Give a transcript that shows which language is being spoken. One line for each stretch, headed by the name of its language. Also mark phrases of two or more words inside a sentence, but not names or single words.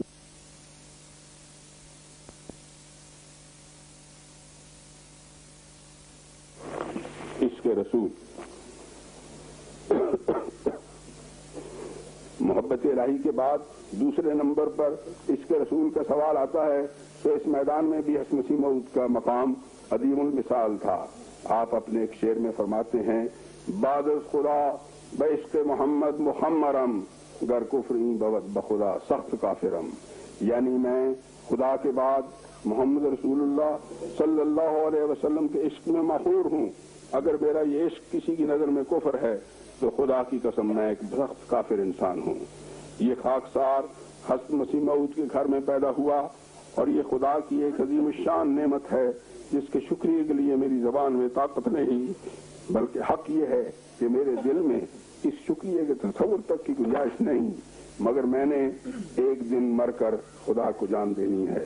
Urdu: عشق رسول، محبت الہی کے بعد دوسرے نمبر پر عشق رسول کا سوال آتا ہے، تو اس میدان میں بھی حسن مسیح موعود کا مقام عظیم المثال تھا۔ آپ اپنے ایک شعر میں فرماتے ہیں،
Persian: بعد از خدا بعشق محمد محمرم، گر کفریں بود بخدا سخت کافرم،
Urdu: یعنی میں خدا کے بعد محمد رسول اللہ
Arabic: صلی اللہ علیہ وسلم
Urdu: کے عشق میں مغرور ہوں۔ اگر میرا یہ عشق کسی کی نظر میں کفر ہے تو خدا کی قسم میں ایک سخت کافر انسان ہوں۔ یہ خاکسار حسن مسیح موعود کے گھر میں پیدا ہوا، اور یہ خدا کی ایک عظیم الشان نعمت ہے جس کے شکریہ کے لیے میری زبان میں طاقت نہیں، بلکہ حق یہ ہے کہ میرے دل میں اس شکریہ کے تصور تک کی گنجائش نہیں، مگر میں نے ایک دن مر کر خدا کو جان دینی ہے۔